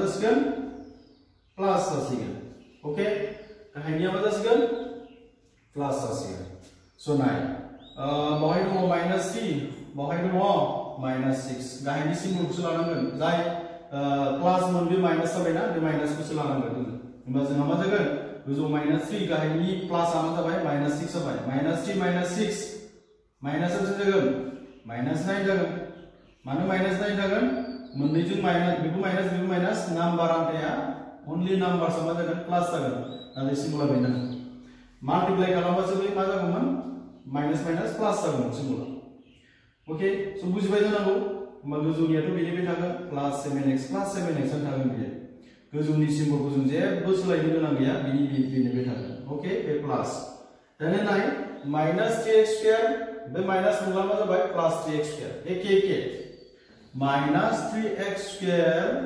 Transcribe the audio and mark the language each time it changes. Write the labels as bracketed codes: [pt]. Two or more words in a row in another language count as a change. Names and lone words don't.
[brx] जासिगोन प्लास जासिगोन ओके गाहायनिया मा जासिगोन प्लास जासिगोन स' नाय बहाय दङ माइनस 3 बहाय दङ माइनस 6 गाहायनि सिम्बलखौसो लानांगोन जाय प्लास मोन बे माइनस जाबायना बे माइनसखौसो लानांगोन जोङो होमबा जोंहा मा जागोन गोजौ माइनस 3 गाहायनि प्लास आ मा जाबाय माइनस 6 जाबाय माइनस 3 माइनस 6 माइनस आ बेसेबां जागोन माइनस 9 जागोन मानो माइनस 9 जागोन मोननैजों माइनस बेबो माइनस नाम्बार आन्थाया [en] only number [brx] मा जागोन प्लास जागोन नाथाय सिम्बला बेनो माल्टिप्लाइ खालामबासो बे मा जागौमोन [en] minus minus plus [brx] जागौमोन सिम्बला ओके स' बुजिबाय जानांगौ होमबा गोजौनियाथ' बेनिफ्राय थागोन प्लास 7x आनो थागोन बेयो गोजौनि सिम्बलखौ जों जेबो सोलायनो गोनां गैया बेनिफ्राय थागोन ओके बे प्लास दानिया नाय [en] minus 3x square [brx] बे माइनस मोनब्ला मा जाबाय [en] plus 3x square [brx] एके [en] minus 3x square